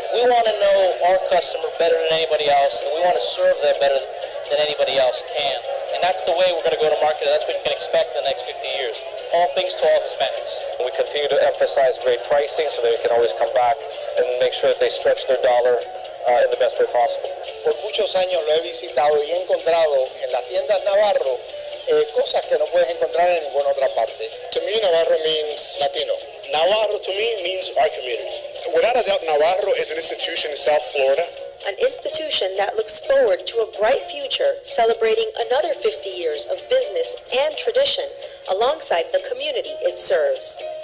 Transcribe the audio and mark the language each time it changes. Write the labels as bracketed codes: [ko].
[en] We want to know our customer better than anybody else, and we want to serve them better than anybody else can. And that's the way we're going to go to market, and that's what you can expect in the next 50 years. All things to all Hispanics. We continue to emphasize great pricing so that we can always come back and make sure that they stretch their dollar in the best way possible. [es] Por muchos años lo he visitado y he encontrado en las tiendas Navarro cosas que no puedes encontrar en ninguna otra parte. [en] To me, Navarro means Latino. Navarro to me means our community. Without a doubt, Navarro is an institution in South Florida. An institution that looks forward to a bright future, celebrating another 50 years of business and tradition alongside the community it serves.